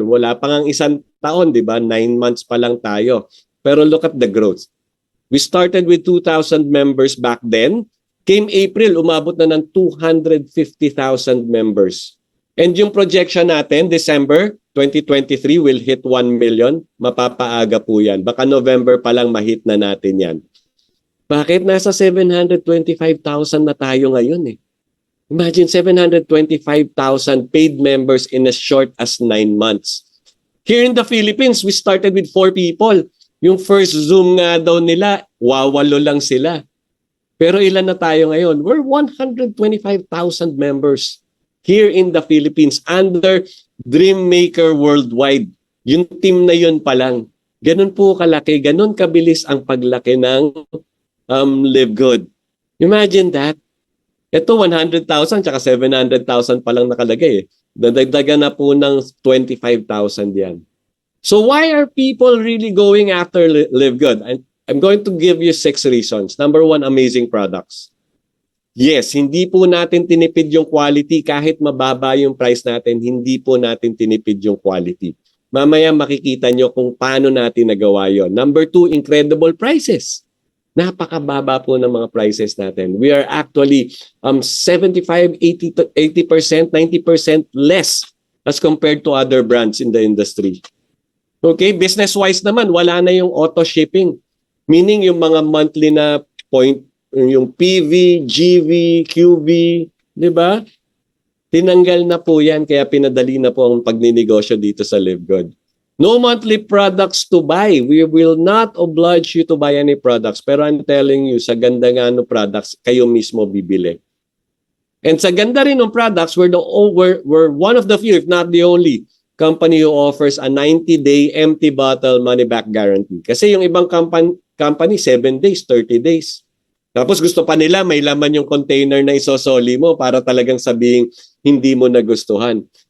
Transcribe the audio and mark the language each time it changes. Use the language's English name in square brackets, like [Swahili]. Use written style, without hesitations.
[Filipino] Wala pa ngang isang taon, di ba? 9 months pa lang tayo. [English] Pero look at the growth. We started with 2,000 members back then. Came April, [Filipino] umabot na ng [English] 250,000 members. And yung projection natin, December 2023 will hit 1 million. [Filipino] Mapapaaga po yan. Baka November pa lang mahit na natin yan. Bakit? Nasa 725,000 na tayo ngayon eh. [English] Imagine 725,000 paid members in as short as 9 months. Here in the Philippines, we started with 4 people. [Filipino] Yung first Zoom nga daw nila, wawalo lang sila. Pero ilan na tayo ngayon? [English] We're 125,000 members here in the Philippines under Dreammaker Worldwide. [Filipino] Yung team na yun pa lang. Ganun po kalaki, ganun kabilis ang paglaki ng Live Good. [English] Imagine that. [Filipino] Ito 100,000 tsaka 700,000 pa lang nakalagay. Dadagdagan na po ng 25,000 yan. [English] So why are people really going after Live Good? I'm going to give you 6 reasons. Number 1, amazing products. Yes, [Filipino] hindi po natin tinipid yung quality. Kahit mababa yung price natin, hindi po natin tinipid yung quality. Mamaya makikita nyo kung paano natin nagawa yon. [English] Number 2, incredible prices. [Filipino] Napakababa po ng mga prices natin. [English] We are actually 75, 80%, 90% less as compared to other brands in the industry. [Filipino] Okay, business-wise naman, wala na yung auto shipping. Meaning yung mga monthly na point, yung PV, GV, QV, di ba? Tinanggal na po yan, kaya pinadali na po ang pagninegosyo dito sa LiveGood. [English] No monthly products to buy. We will not oblige you to buy any products. [Filipino] Pero [English] I'm telling you, [Filipino] sa ganda nga ng products, kayo mismo bibili. [English] And [Filipino] sa ganda rin ng [English] products, we're one of the few, if not the only, company who offers a 90-day empty bottle money-back guarantee. [Filipino] Kasi yung ibang company 7 days, 30 days. Tapos gusto pa nila may laman yung container na isosoli mo para talagang sabihing hindi mo nagustuhan.